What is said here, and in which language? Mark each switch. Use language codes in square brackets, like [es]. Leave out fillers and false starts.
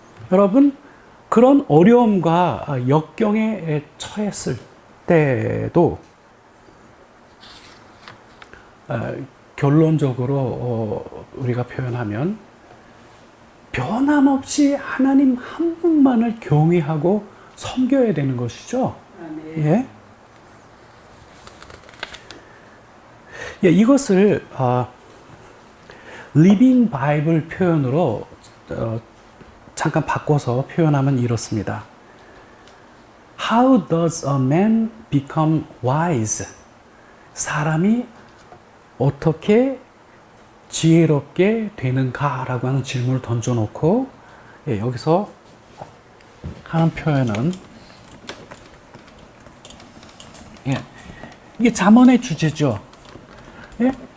[ko] 여러분, 그런 어려움과 역경에 처했을 때도 결론적으로 우리가 표현하면 변함없이 하나님 한 분만을 경외하고 섬겨야 되는 것이죠. 예. 예, 이것을 리빙 바이블 표현으로 잠깐 바꿔서 표현하면 이렇습니다. [en] How does a man become wise? [ko] 사람이 어떻게 지혜롭게 되는가라고 하는 질문을 던져놓고, 예, 여기서 하는 표현은, 예, 이게 잠언의 주제죠. 예?